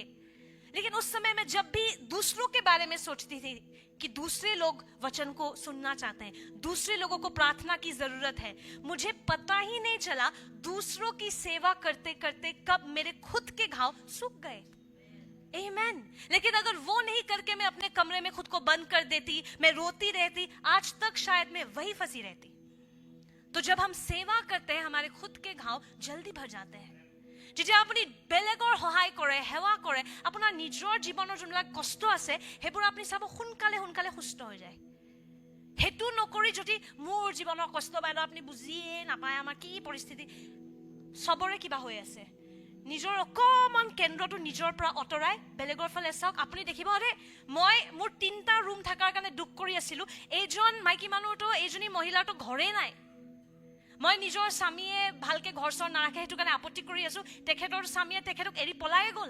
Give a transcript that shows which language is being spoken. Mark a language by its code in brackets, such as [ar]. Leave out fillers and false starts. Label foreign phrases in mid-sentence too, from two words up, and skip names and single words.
[hi] लेकिन उस समय में जब भी दूसरों के बारे में सोचती थी कि दूसरे लोग वचन को सुनना चाहते हैं, दूसरे लोगों को प्रार्थना की जरूरत है, मुझे पता ही नहीं चला दूसरों की सेवा करते करते कब मेरे खुद के घाव सूख गए। आमीन। लेकिन अगर वो नहीं करके मैं अपने कमरे में खुद को बंद कर देती, मैं रोती रहती, आज तक शायद मैं वही फंसी रहती। तो जब हम सेवा करते हैं, हमारे खुद के घाव जल्दी भर जाते हैं। [as] যেতিয়া আপুনি বেলেগৰ সহায় কৰে, সেৱা কৰে, আপোনাৰ নিজৰ জীৱনৰ যোনবিলাক কষ্ট আছে সেইবোৰ আপুনি চাব সোনকালে সোনকালে সুস্থ হৈ যায়। সেইটো নকৰি যদি মোৰ জীৱনৰ কষ্ট বাইদেউ আপুনি বুজিয়ে নাপায় আমাৰ কি পৰিস্থিতি, চবৰে কিবা হৈ আছে, নিজৰ অকমান কেন্দ্ৰটো নিজৰ পৰা অতৰাই বেলেগৰ ফালে চাওক, আপুনি দেখিব আৰে মই মোৰ 3টা ৰুম থকাৰ কাৰণে দুখ কৰি আছিলো, এইজন মাইকী মানুহটো এইজনী মহিলাটো ঘৰে নাই, মই নিজৰ স্বামীয়ে ভালকে ঘৰ চৰ নাৰাখে সেইটো কাৰণে আপত্তি কৰি আছো, তেখেতৰ স্বামীয়ে তেখেতক এৰি পলাই গ'ল।